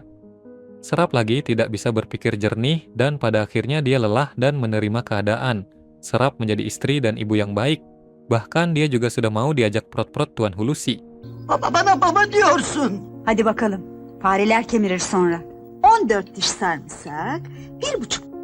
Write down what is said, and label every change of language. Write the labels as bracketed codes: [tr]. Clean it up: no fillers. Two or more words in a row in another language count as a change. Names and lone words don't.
[id] Serap lagi tidak bisa berpikir jernih dan pada akhirnya dia lelah dan menerima keadaan. Serap menjadi istri dan ibu yang baik. Bahkan dia juga sudah mau diajak prot-prot Tuan Hulusi. [tr] Bana baba diyorsun. Hadi bakalım, fareler kemirir sonra. 14 diş sarımsak, 1,5.